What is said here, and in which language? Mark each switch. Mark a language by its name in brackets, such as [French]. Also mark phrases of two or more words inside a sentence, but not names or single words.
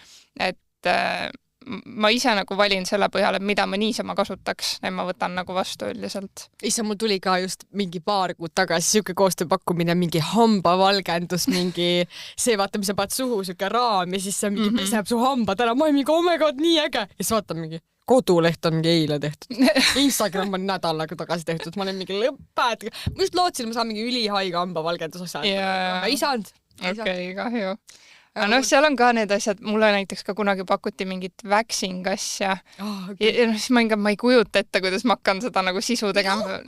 [Estonian] Et ma ise nagu valin selle põhjal, et mida ma niisama kasutaks ja ma võtan nagu vastu üldiselt. Issa, mul tuli ka just mingi paar kuud tagasi siuke koostööpakkumine, mingi hambavalgendus, mingi see vaata, mis sa paned suhu, siuke raam ja siis see mingi peseb su hambad ära, ma olen mingi, [English] oh my god, [Estonian] nii äge. Ja siis vaatan mingi, koduleht on mingi eile tehtud. Instagram on nädalaga tagasi tehtud, ma olen mingi lõpped. Ma just lootsin, ma saan mingi ülihaige hambavalgendus asja. Aga ei saanud. Okei, kahju. Aga seal on ka need asjad, mulle näiteks ka kunagi pakuti mingit waxing asja ja siis ma ei kujuta ette, kuidas ma hakkan seda nagu sisu tegema.